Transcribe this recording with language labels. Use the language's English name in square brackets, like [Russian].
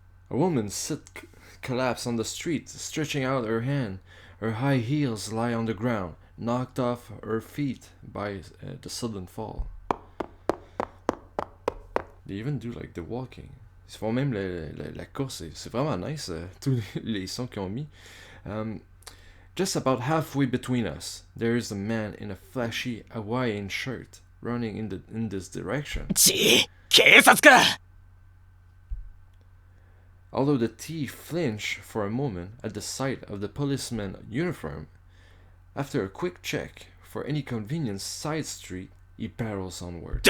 [English] A woman collapsed on the street, stretching out her hand. Her high heels lie on the ground, knocked off her feet by the sudden fall. They even do like the walking. [French] Ils font même la course. C'est vraiment nice, tous les sons qu'ils ont mis. [English] Just about halfway between us, there is a man in a flashy Hawaiian shirt running in this direction. [Japanese] 警察か [English] Although the thief flinched for a moment at the sight of the policeman's uniform, after a quick check for any convenient side street, he barrels onward.